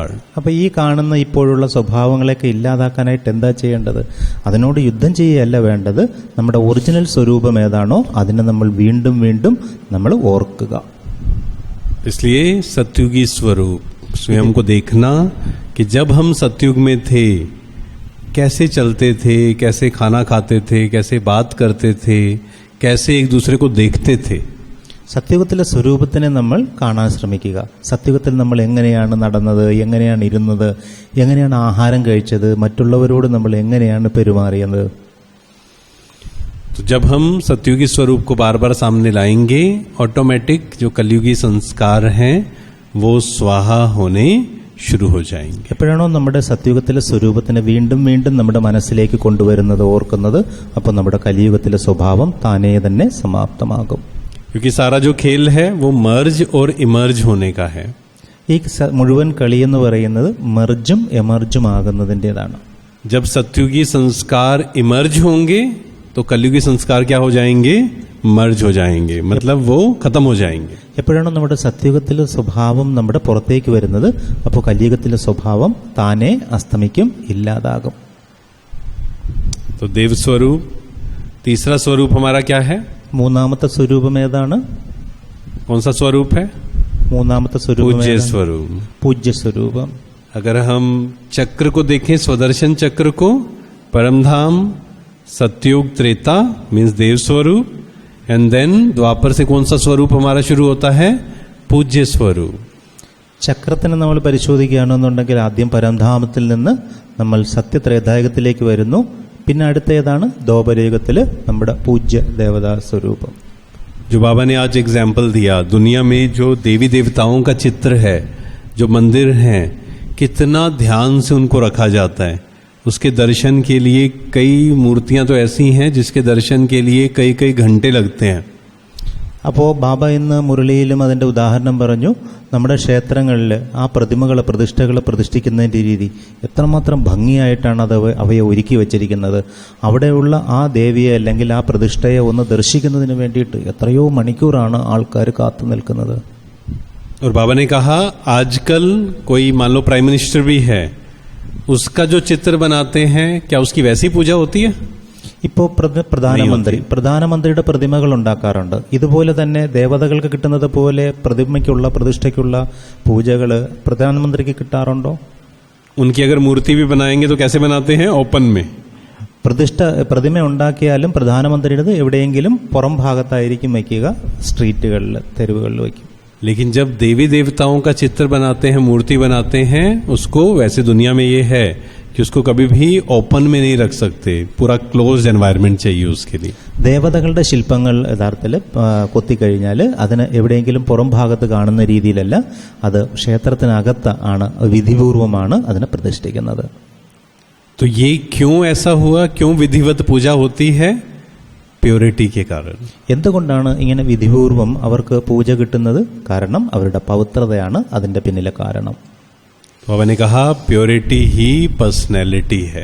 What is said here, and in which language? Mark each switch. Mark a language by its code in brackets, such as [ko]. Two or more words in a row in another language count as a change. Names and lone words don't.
[ml] അപ്പോൾ ഈ കാണുന്ന ഇപ്പോഴുള്ള സ്വഭാവങ്ങളെയൊക്കെ ഇല്ലാതാക്കാനായിട്ട് എന്താ ചെയ്യേണ്ടത്? അതിനോട് യുദ്ധം ചെയ്യുകയല്ല വേണ്ടത്. നമ്മുടെ ഒറിജിനൽ സ്വരൂപം ഏതാണോ അതിനെ നമ്മൾ വീണ്ടും വീണ്ടും നമ്മൾ ഓർക്കുക. [hi] इसलिए सत्युगी स्वरूप स्वयं को देखना कि जब हम सत्युग में थे कैसे चलते थे, कैसे खाना खाते थे, कैसे बात करते थे, कैसे एक दूसरे को देखते थे. [ml] സത്യുഗത്തിലെ സ്വരൂപത്തിനെ നമ്മൾ കാണാൻ ശ്രമിക്കുക. സത്യുഗത്തിൽ നമ്മൾ എങ്ങനെയാണ് നടന്നത്, എങ്ങനെയാണ് ഇരുന്നത്, എങ്ങനെയാണ് ആഹാരം കഴിച്ചത്, മറ്റുള്ളവരോട് നമ്മൾ എങ്ങനെയാണ് പെരുമാറിയത്. [hi] तो जब हम सत्युगी स्वरूप को बार बार सामने लाएंगे, ऑटोमेटिक जो कलयुगी संस्कार हैं वो स्वाहा होने शुरू हो जाएंगे. [ml] എപ്പോഴാണോ നമ്മുടെ സത്യുഗത്തിലെ സ്വരൂപത്തിനെ വീണ്ടും വീണ്ടും നമ്മുടെ മനസ്സിലേക്ക് കൊണ്ടുവരുന്നത്, ഓർക്കുന്നത്, അപ്പോൾ നമ്മുടെ കലിയുഗത്തിലെ സ്വഭാവം താനേ തന്നെ സമാപ്തമാകും. [hi] क्योंकि सारा जो खेल है वो मर्ज और इमर्ज होने का है. [ml] ഈ മുഴുവൻ കളി എന്ന് പറയുന്നത് മെർജും എമർജും ആകുന്നതിൻ്റെതാണ്. [hi] जब सत्युगी संस्कार इमर्ज होंगे तो कलयुगी संस्कार क्या हो जाएंगे? मर्ज हो जाएंगे, मतलब वो खत्म हो जाएंगे. [ml] എപ്പോഴാണോ നമ്മുടെ സത്യുഗത്തിലെ സ്വഭാവം നമ്മുടെ പുറത്തേക്ക് വരുന്നത്, അപ്പോൾ കലിയുഗത്തിലെ സ്വഭാവം താനേ അസ്തമിക്കും, ഇല്ലാതാകും. [hi] तो देव स्वरूप. तीसरा स्वरूप हमारा क्या है? [ml] മൂന്നാമത്തെ സ്വരൂപം ഏതാണ്? [hi] कौन सा स्वरूप है? [ml] മൂന്നാമത്തെ സ്വരൂപം [hi] पूज्य स्वरूप. [ml] പൂജ്യ സ്വരൂപം. [hi] अगर हम चक्र को देखें, स्वदर्शन चक्र को, परमधाम, सतयुग, त्रेता मीन्स देव स्वरूप, [en] and then [hi] द्वापर से कौन सा स्वरूप हमारा शुरू होता है? पूज्य स्वरूप. [ml] ചക്രത്തിനെ നമ്മൾ പരിശോധിക്കുകയാണെന്നുണ്ടെങ്കിൽ ആദ്യം പരംധാമത്തിൽ നിന്ന് നമ്മൾ സത്യത്രേതായുഗത്തിലേക്ക് വരുന്നു. പിന്നെ അടുത്ത ഏതാണ്? ദ്വാപരയുഗത്തിൽ നമ്മുടെ പൂജ്യ ദേവതാ സ്വരൂപം. [hi] जो बाबा ने आज एग्जाम्पल दिया, दुनिया में जो देवी देवताओं का चित्र है, जो मंदिर हैं, कितना ध्यान से उनको रखा जाता है. उसके दर्शन के लिए कई मूर्तियां तो ऐसी हैं जिसके दर्शन के लिए कई कई घंटे लगते हैं. [ml] അപ്പോൾ ബാബ ഇന്ന് മുരളിയിലും അതിൻ്റെ ഉദാഹരണം പറഞ്ഞു. നമ്മുടെ ക്ഷേത്രങ്ങളിൽ ആ പ്രതിമകളെ പ്രതിഷ്ഠിക്കുന്നതിൻ്റെ രീതി എത്രമാത്രം ഭംഗിയായിട്ടാണ് അവയെ ഒരുക്കി വച്ചിരിക്കുന്നത്. അവിടെയുള്ള ആ ദേവിയെ അല്ലെങ്കിൽ ആ പ്രതിഷ്ഠയെ ഒന്ന് ദർശിക്കുന്നതിന് വേണ്ടിയിട്ട് എത്രയോ മണിക്കൂറാണ് ആൾക്കാർ കാത്തു നിൽക്കുന്നത്. [hi] और बाबा ने कहा आजकल कोई मान लो [en] prime minister [hi] भी है, उसका जो चित्र बनाते हैं क्या उसकी वैसी पूजा होती है? [ml] ഇപ്പോൾ പ്രധാനമന്ത്രിയുടെ പ്രതിമകൾ ഉണ്ടാക്കാറുണ്ട്. ഇതുപോലെ തന്നെ ദേവതകൾക്ക് കിട്ടുന്നത് പോലെ പ്രതിഷ്ഠയ്ക്കുള്ള പൂജകൾ പ്രധാനമന്ത്രിക്ക് കിട്ടാറുണ്ടോ? [hi] उनकी अगर मूर्ति भी बनाएंगे तो कैसे बनाते हैं? ओपन में. [ml] പ്രതിമ ഉണ്ടാക്കിയാലും പ്രധാനമന്ത്രിയുടേത് എവിടെയെങ്കിലും പുറം ഭാഗത്തായിരിക്കും വയ്ക്കുക, സ്ട്രീറ്റുകളിൽ, തെരുവുകളിൽ വയ്ക്കും. [hi] लेकिन जब देवी देवताओं का चित्र बनाते हैं, मूर्ति बनाते हैं, उसको वैसे दुनिया में ये है कि उसको कभी भी ओपन में नहीं रख सकते, पूरा [en] closed environment [hi] चाहिए उसके लिए. [ml] ദേവതകളുടെ ശില്പങ്ങൾ യഥാർത്ഥത്തിൽ കൊത്തിക്കഴിഞ്ഞാൽ അതിന് എവിടെയെങ്കിലും പുറം ഭാഗത്ത് കാണുന്ന രീതിയിലല്ല, അത് ക്ഷേത്രത്തിനകത്ത് ആണ്, വിധിപൂർവമാണ് അതിനെ പ്രതിഷ്ഠിക്കുന്നത്. [hi] तो ये क्यों ऐसा हुआ? क्यों विधिवत पूजा होती है? പ്യൂരിറ്റി के कारण. [ml] എന്തുകൊണ്ടാണ് ഇങ്ങനെ വിധിപൂർവം അവർക്ക് പൂജ കിട്ടുന്നത്? കാരണം അവരുടെ പവിത്രതയാണ് അതിന്റെ പിന്നിലെ കാരണം. [hi] बाबा ने कहा प्योरिटी ही पर्सनैलिटी है.